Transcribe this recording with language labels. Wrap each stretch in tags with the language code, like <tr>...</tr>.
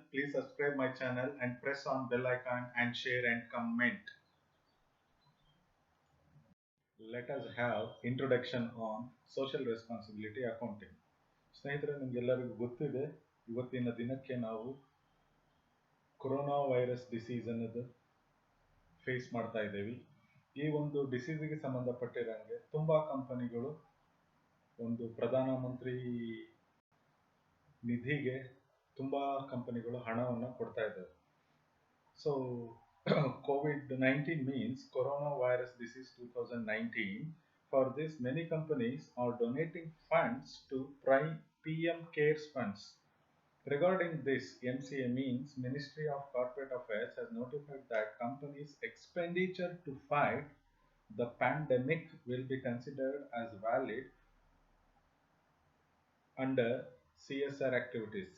<en>Please subscribe my channel and press on bell icon and share and comment. Let us have introduction on social responsibility accounting.</en> <kn>ಸ್ನೇಹಿತರೆ ನಿಮಗೆಲ್ಲರಿಗೂ ಗೊತ್ತಿದೆ ಇವತ್ತಿನ ದಿನಕ್ಕೆ ನಾವು corona virus disease ಅನ್ನೋದು face ಮಾಡ್ತಾ ಇದ್ದೇವೆ. ಈ ಒಂದು ಡಿಸೀಸ್ಗೆ ಸಂಬಂಧಪಟ್ಟಿರಂಗೆ ತುಂಬಾ ಕಂಪನಿಗಳು ಒಂದು ಪ್ರಧಾನಮಂತ್ರಿ ನಿಧಿಗೆ ತುಂಬಾ ಕಂಪನಿಗಳು ಹಣವನ್ನು ಕೊಡ್ತಾ ಇದ್ದಾವೆ.</kn> <en>So, COVID-19 means coronavirus disease 2019. For this, many companies are donating funds to PM CARES funds. Regarding this, MCA means Ministry of Corporate Affairs has notified that companies' expenditure to fight the pandemic will be considered as valid under CSR activities.</en>